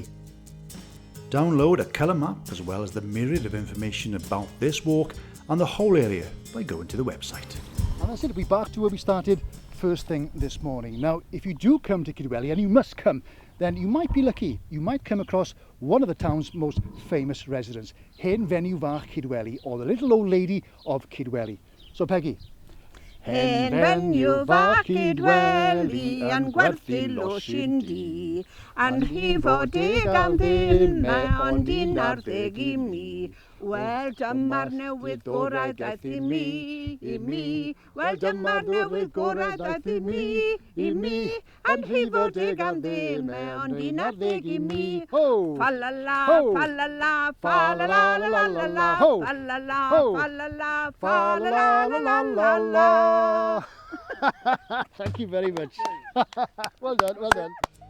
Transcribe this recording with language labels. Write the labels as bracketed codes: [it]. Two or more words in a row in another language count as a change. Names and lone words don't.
[en] Download a colour map as well as the myriad of information about this walk and the whole area by going to the website. And that's it, we're back to where we started first thing this morning. Now, if you do come to Kidwelly, and you must come, then you might be lucky. You might come across one of the town's most famous residents, Hen Fenyw Fach Kidwelly, or the little old lady of Kidwelly. So Peggy. [cy] Hen Fenyw Fach Kidwelly yn gwerthu losin di, yn rhifo deg am ddim ond 11 I mi. Wel, dyma'r newydd gorau daeth I mi, Wel, dyma'r newydd gorau daeth I mi, yn rhifo deg am ddim ond 11 I mi. Fa-la-la, fa-la-la, fa-la-la-la-la-la, fa-la-la, fa-la-la, fa-la-la-la-la-la. [en] Thank you very much. Well done, well done.